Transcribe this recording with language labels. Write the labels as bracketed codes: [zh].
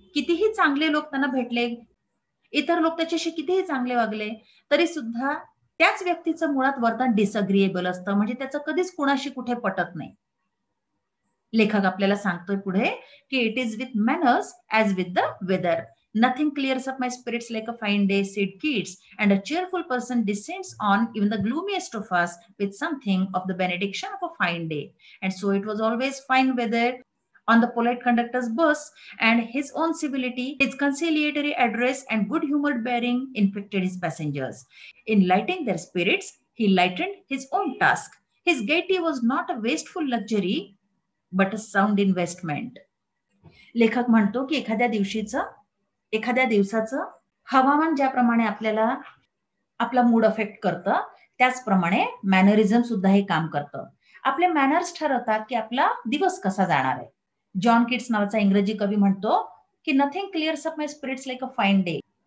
[mr] कितीही चांगले लोक त्यांना भेटले, इतर लोक त्याच्याशी कितीही चांगले वागले, तरी सुद्धा त्याच व्यक्तीचं मुळात वर्तन डिसअग्रीएबल असतं, म्हणजे त्याचं कधीच कुणाशी कुठे पटत नाही. लेखक आपल्याला सांगतोय पुढे की [en] It is with manners as with the weather. Nothing clears up my spirits like a fine day, said Keats, and a cheerful person descends on even the gloomiest of us with something of the benediction of a fine day. And so it was always fine weather on the polite conductor's bus, and his own civility, his conciliatory address, and good humored bearing infected his passengers. In lighting their spirits, he lightened his own task. His gaiety was not a wasteful luxury, but a sound investment. [mr] लेखक म्हणतो की एखाद्या दिवसाचं हवामान ज्याप्रमाणे आपल्याला आपला mood affect करतं, त्याचप्रमाणे मॅनरिझम सुद्धा हे काम करतं. आपले मॅनर्स ठरवतात की आपला दिवस कसा जाणार आहे. जॉन किट्स नावाचा इंग्रजी कवी म्हणतो की [en] Nothing clears up my spirits like a fine day.